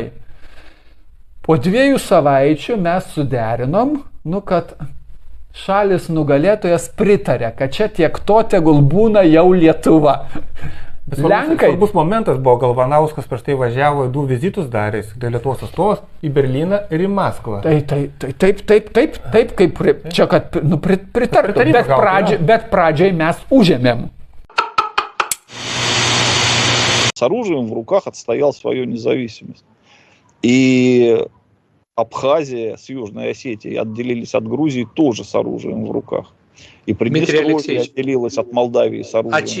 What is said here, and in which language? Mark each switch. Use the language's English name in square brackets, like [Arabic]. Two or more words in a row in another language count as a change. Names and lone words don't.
[Lithuanian] Po 2 savaičių mes suderinom, kad šalis nugalėtojas pritarė, kad čia tiek to tegul būna jau Lietuva. Lenkai. Svarbus momentas buvo, Galvanauskas prieš tai važiavo, 2 vizitus darės, Lietuvos atstovas į Berlyną ir į Maskvą. Taip, kaip čia, kad pritartų, bet pradžiai mes užėmėm. [Russian] С оружием в руках отстоял свою независимость. И Абхазия с Южной Осетией отделились от Грузии тоже с оружием в руках. И Приднестровье отделилась от Молдавии с оружием в руках.